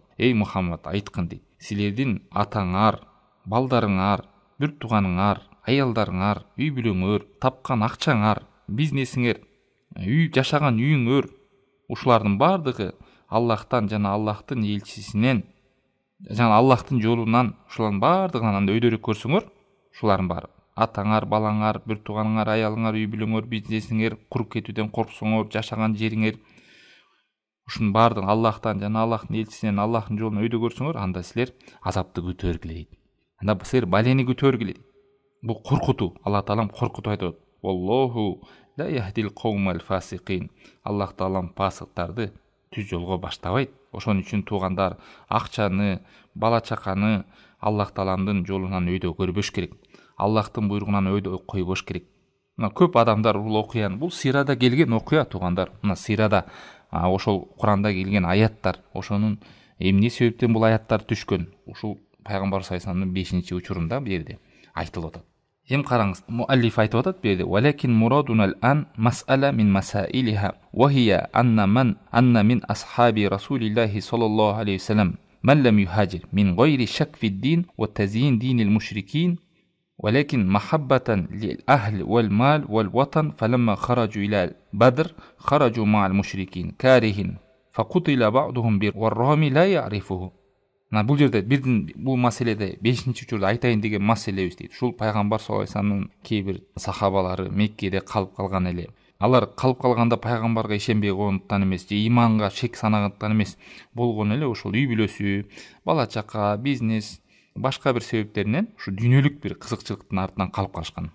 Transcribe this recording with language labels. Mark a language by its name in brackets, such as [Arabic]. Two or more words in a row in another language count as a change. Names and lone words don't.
[Kyrgyz] Эй Мухаммад, айткын дейт. Силердин атаңар, балдарыңар, бир тууганыңар, аялдарыңар, үй бүлөңөр, тапкан акчаңар, бизнесиңер, жашаган үйүңөр, ушулардын бардыгы Аллахтан жана Аллахтын элчисинен, жана Аллахтын жолунан, ушулардын бардыгынан анда өйдөрүк көрсөңөр, ушулардын баары атаңар, балаңар, бир тууганыңар, аялыңар, үй бүлөңөр, бизнесиңер, куруп кетүүдөн корксоңор, жашаган жериңер, ушунун бардыгын Аллахтан жана Аллахтын элчисинен, Аллахтын жолунан өйдө көрсөңөр, анда силер азапты күтөргүле дейт. Анда силер балени күтөргүле дейт. Бул коркутуу. Алла Таалам коркутуп айтат. [Arabic] والله لا يهدي القوم الفاسقين. [Kyrgyz] Аллах Таалам фасыктарды түз жолго баштабайт. Ошон үчүн туугандар акчаны, бала чаканы Аллах Тааламдын жолунан өйдө көрбөш керек. Аллахтын буйругунан өйдө койбош керек. Мына көп адамдар бул окуяны, бул сирада келген окуя туугандар. Мына сирада ошол Куранда келген аяттар, ошонун эмне себептен бул аяттар түшкөн? Ушул пайгамбар [Arabic] صلى الله عليه وسلم [Kyrgyz] 5-учурунда бу жерде айтылып атат. Эми караңыз, муаллиф айтып атат бу жерде: [Arabic] "ولكن مرادنا الآن مسألة من مسائلها وهي أن من أصحاب رسول الله صلى الله عليه وسلم من لم يهاجر من غير شك في الدين وتزيين دين المشركين ولكن محبة للأهل والمال والوطن فلما خرجوا إلى بدر خرجوا مع المشركين كارهين فقتل بعضهم والرامي لا يعرفه." [Kyrgyz] Бул жерде бул маселеде 5-учурда айтайын деген маселебиз дейт. Ушул пайгамбар [Arabic] صلى الله عليه وسلم [Kyrgyz] кээ сахабалары Меккеде калып калган эле. Алар калып калганда пайгамбарга ишенбей койгондуктан эмес, же иманга шек санагандыктан эмес, болгон эле ошол үй бүлөсү, бала чака, бизнес, башка бир себептеринен ушу дүйнөлүк бир кызыкчылыктын артынан калып калышкан.